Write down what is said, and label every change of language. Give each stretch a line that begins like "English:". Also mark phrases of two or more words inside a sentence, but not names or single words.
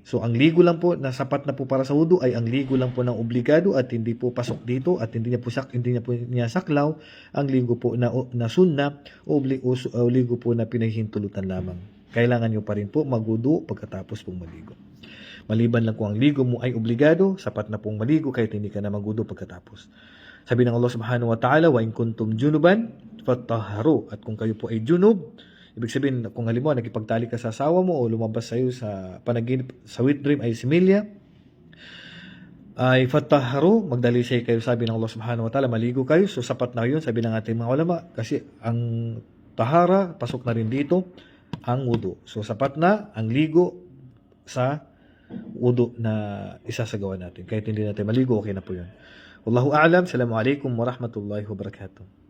Filipino: So, ang ligo lang po na sapat na po para sa wudu ay ang ligo lang po ng obligado at hindi po pasok dito at hindi niya po saklaw ang ligo po na sunna o ligo po na pinahihintulutan lamang. Kailangan nyo pa rin po magwudu pagkatapos pong maligo. Maliban lang kung ang ligo mo ay obligado, sapat na pong maligo kahit hindi ka na magwudu pagkatapos. Sabi ng Allah
Arabic: سبحانه وتعالى، وإن كنتم جنبا فاطهروا.
Filipino: At kung kayo po ay junub, ibig sabihin, kung halimbawa, nakipagtali ka sa asawa mo o lumabas sa'yo sa panaginip, sa
English: wet dream
Filipino: ay similya, ay fattahharu, magdalisay kayo, sabi ng Allah
Arabic: سبحانه وتعالى,
Filipino: maligo kayo, so sapat na yun, sabi ng ating mga ulama, kasi ang tahara, pasok na rin dito, ang wudu. So sapat na ang ligo sa wudu na isasagawa natin. Kahit hindi natin maligo, okay na po yun.
Arabic: والله أعلم. السلام عليكم ورحمة الله وبركاته.